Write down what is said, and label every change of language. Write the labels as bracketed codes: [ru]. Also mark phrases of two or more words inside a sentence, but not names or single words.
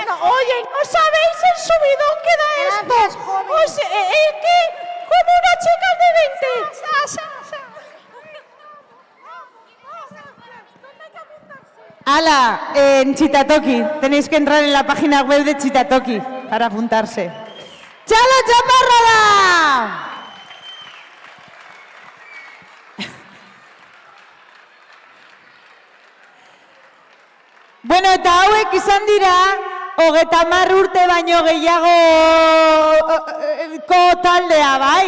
[es] Oye, ¿no sabéis el subidón que da esto? Es que como una chica de 20. ¡Hala! En Chitatoki. Tenéis que entrar en la página web de Chitatoki para apuntarse. [eu] ¡Txalo txaparrada! Bueno, eta hauek izan dira, 30 urte baino gehiagoko taldea, bai?